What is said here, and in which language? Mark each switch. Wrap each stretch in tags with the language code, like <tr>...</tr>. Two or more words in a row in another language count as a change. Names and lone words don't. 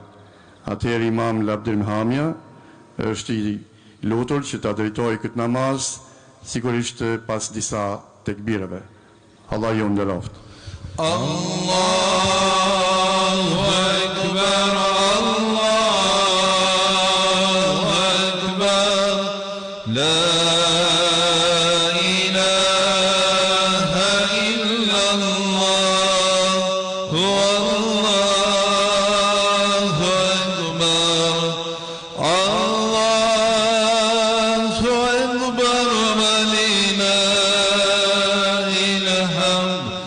<sq>Atëherë imam Labdrim Hamja është i lutur që ta drejtojë këtë namaz, sigurisht pas disa tekbireve. Allah ju nderoft.</sq> <ar>الله أكبر، الله أكبر، لا إله إلا الله، الله أكبر، الله أكبر، ولله الحمد.</ar>